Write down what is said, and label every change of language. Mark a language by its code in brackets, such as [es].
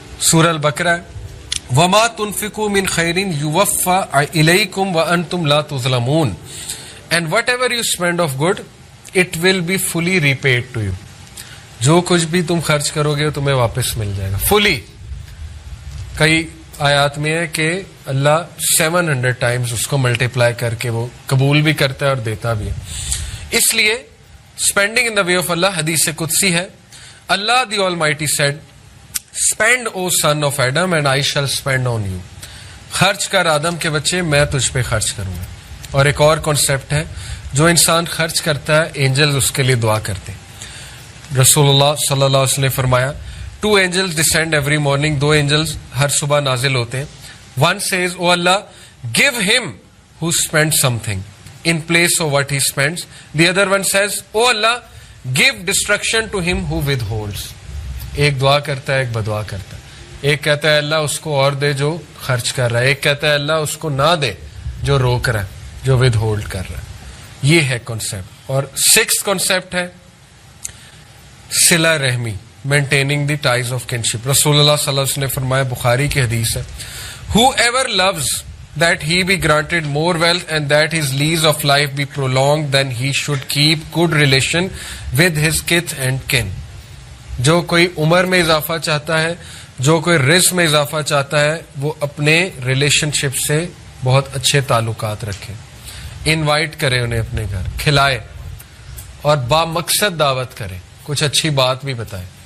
[en] سورہ البقرہ [ar] وما تنفقوا من خیر یوفى الیکم وانتم لا تظلمون [en] and whatever you spend of good it will be fully repaid to you. [ur] جو کچھ بھی تم خرچ کرو گے تمہیں واپس مل جائے گا فلی. کئی آیات میں ہے کہ اللہ 700 ٹائمز اس کو ملٹیپلائی کر کے وہ قبول بھی کرتا ہے اور دیتا بھی ہے. اس لیے [en] spending in the way of Allah [ur] حدیث قدسی ہے. [en] Allah the almighty said spend O son of Adam and I shall spend on you. [ur] خرچ کر آدم کے بچے میں تجھ پہ خرچ کروں گا. اور ایک اور کانسیپٹ ہے, جو انسان خرچ کرتا ہے اینجلز اس کے لیے دعا کرتے ہیں. رسول اللہ صلی اللہ علیہ وسلم نے فرمایا [en] 2 angels descend every morning. [ur] 2 angels ہر صبح نازل ہوتے ہیں. [en] One says, oh Allah, give him who spends something in place of what he spends. The other one says, oh Allah, give destruction to him who withholds. [ur] ایک دعا کرتا ہے, ایک بدعا کرتا ہے. ایک کہتا ہے اللہ اس کو اور دے جو خرچ کر رہا ہے, ایک کہتا ہے اللہ اس کو نہ دے جو روک رہا ہے, جو ود ہولڈ کر رہا ہے. یہ ہے کانسیپٹ. اور 6th کانسیپٹ ہے صلہ رحمی, [en] Maintaining the ties of kinship. [ur] رسول اللہ صلی اللہ علیہ وسلم نے فرمایا, بخاری کی حدیث ہے, [en] whoever loves that he be granted more wealth and that his lease of life be prolonged, then he should keep good relation with his kith and kin. [ur] جو کوئی عمر میں اضافہ چاہتا ہے, جو کوئی رزق میں اضافہ چاہتا ہے, وہ اپنے ریلیشن شپ سے بہت اچھے تعلقات رکھے, انوائٹ کرے انہیں اپنے گھر, کھلائے اور بامقصد دعوت کرے, کچھ اچھی بات بھی بتائے.